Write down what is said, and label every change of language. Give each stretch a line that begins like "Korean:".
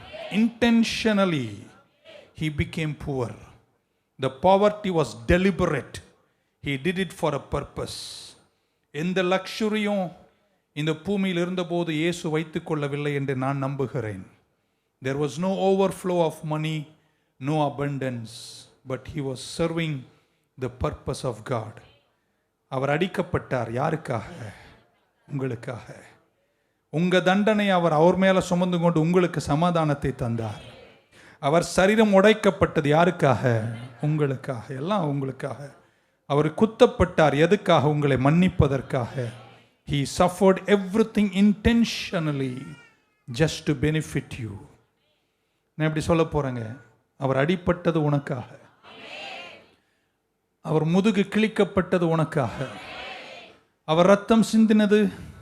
English: Intentionally he became poor. The poverty was deliberate. He did it for a purpose.
Tamil: எந்த லக்ஸுரியும் இந்த பூமியில் இருந்தபோது இயேசு வைத்துக் கொள்ளவில்லை என்று நான் நம்புகிறேன்.
English: There was no overflow of money, no abundance, but he was serving the purpose of God.
Tamil: அவர் அடிக்கப்பட்டார். யாருக்காக? உங்களுக்காக. உங்க தண்டனை அவர் மேல சுமந்து கொண்டு உங்களுக்கு சமாதானத்தை தந்தார். அவர் சரீரம் உடைக்கப்பட்டது யாருக்காக? உங்களுக்காக, எல்லாம் உங்களுக்காக. அவர் குத்தப்பட்டார் எதுக்காக? உங்களை மன்னிப்பதற்காக.
English: He suffered everything intentionally just to benefit you.
Tamil: நான் எப்படி சொல்ல போறேங்க? அவர் அடிப்பட்டது உனக்காக, அவர் முதுகு கிழிக்கப்பட்டது உனக்காக, அவர் ரத்தம் சிந்தினது.